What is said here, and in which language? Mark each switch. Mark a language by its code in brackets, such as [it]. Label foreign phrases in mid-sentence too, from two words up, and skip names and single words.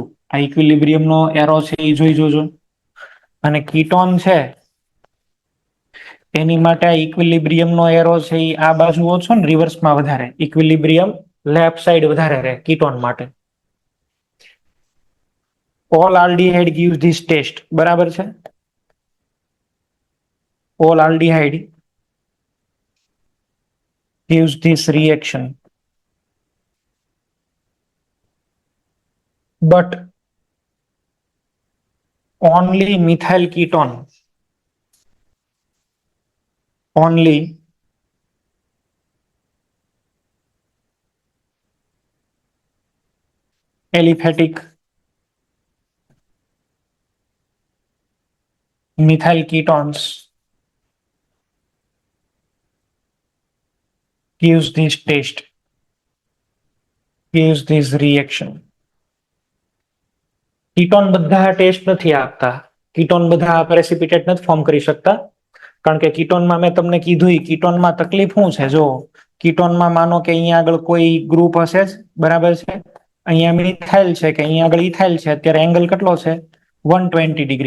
[gu] આ ઇક્વિલિબ્રિયમ નો એરો છે એ જોઈ જોજો. અને કીટોન છે એની માટે આ ઇક્વિલિબ્રિયમ નો એરો છે એ આ બાજુ ઓછો ને રિવર્સમાં વધારે, ઇક્વિલિબ્રિયમ [en] left side [gu] વધારે રહે કીટોન માટે. [en] all aldehyde gives this test, [gu] બરાબર છે. [en] all aldehyde gives this reaction, but only methyl ketone, only aliphatic methyl ketones gives this test, gives this reaction. [gu] કીટોન બધા ટેસ્ટ નથી આપતા, કીટોન બધા પ્રેસિપિટેટ નથી ફોર્મ કરી શકતા, કારણ કે કીટોનમાં મેં તમને કીધું કીટોનમાં તકલીફ શું છે. જો કીટોનમાં માનો કે અહીંયા આગળ કોઈ ગ્રુપ હશે જ, બરાબર છે, અહીંયા મિથાઇલ છે કે અહીંયા આગળ ઇથાઇલ છે, અત્યારે એંગલ કેટલો છે 120 ડિગ્રી.